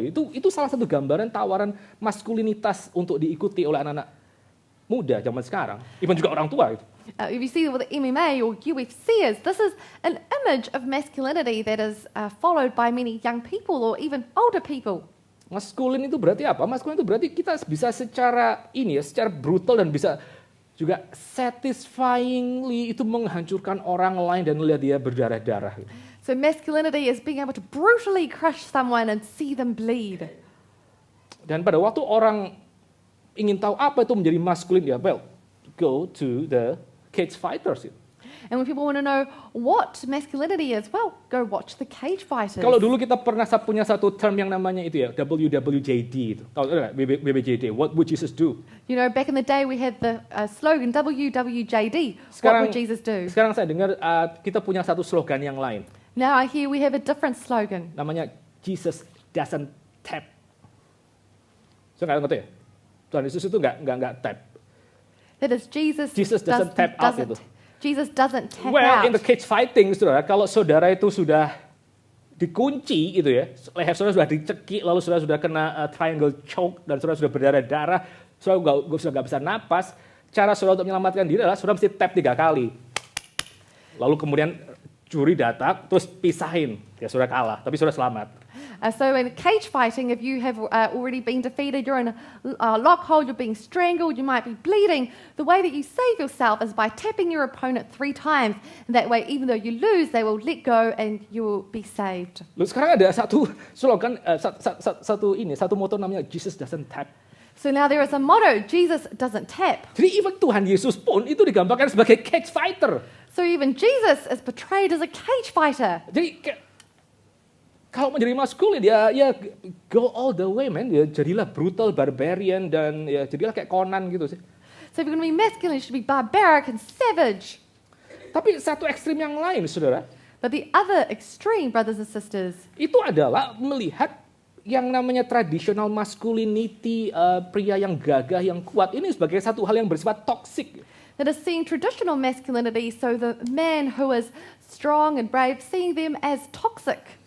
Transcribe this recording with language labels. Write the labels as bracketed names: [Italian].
[Indonesian] Itu salah satu gambaran tawaran maskulinitas untuk diikuti oleh anak-anak muda zaman sekarang. Even juga orang tua. [English] If you see what the MMA or UFC is, this is an image of masculinity that is followed by many young people or even older people. [Indonesian] Maskulin itu berarti apa? Maskulin itu berarti kita bisa secara brutal dan bisa juga satisfyingly itu menghancurkan orang lain dan melihat dia berdarah-darah. [English] So masculinity is being able to brutally crush someone and see them bleed. [Indonesian] Dan pada waktu orang ingin tahu apa itu menjadi maskulin, ya [English] well, go to the cage fighters. And when people want to know what masculinity is, well, go watch the cage fighters. [Indonesian] Kalau dulu kita pernah punya satu term yang namanya itu ya, WWJD itu. Tahu enggak WWJD? [English] What would Jesus do? You know, back in the day we had the slogan WWJD. [Indonesian] Sekarang, [English] What would Jesus do? [Indonesian] Sekarang saya dengar kita punya satu slogan yang lain. [English] Now I hear we have a different slogan. Namanya Jesus doesn't tap. [Indonesian] Saya nggak ngerti ya? Tuhan Yesus itu nggak tap. [English] That is Jesus doesn't tap out itu. Jesus doesn't tap Well, in the cage fighting, [Indonesian] saudara, kalau saudara itu sudah dikunci gitu ya, leher saudara sudah dicekik, lalu saudara sudah kena triangle choke, dan saudara sudah berdarah-darah, saudara sudah nggak bisa napas, cara saudara untuk menyelamatkan diri adalah saudara mesti tap 3 kali. Lalu kemudian juri datang, terus pisahin, ya saudara kalah, tapi saudara selamat. [English] So in cage fighting, if you have already been defeated, you're in a lock hold, you're being strangled, you might be bleeding, the way that you save yourself is by tapping your opponent 3 times. And that way, even though you lose, they will let go and you will be saved. [Indonesian] Lalu sekarang ada satu slogan, satu moto namanya Jesus doesn't tap. [English] So now there is a motto, Jesus doesn't tap. [Indonesian] Jadi even Tuhan Yesus pun itu digambarkan sebagai cage fighter. [English] So even Jesus is portrayed as a cage fighter. [Indonesian] Jadi kalau menjadi maskulin ya [English] go all the way man, [Indonesian] ya jadilah brutal, barbarian, dan ya jadilah kayak Conan gitu sih. [English] So if you're going to be masculine, you should be barbaric and savage. [Indonesian] Tapi satu ekstrim yang lain, saudara, [English] But the other extreme, brothers and sisters, [Indonesian] itu adalah melihat yang namanya traditional masculinity, pria yang gagah, yang kuat, ini sebagai satu hal yang bersifat toxic. [English] that is seeing traditional masculinity, so the man who is strong and brave, seeing them as toxic.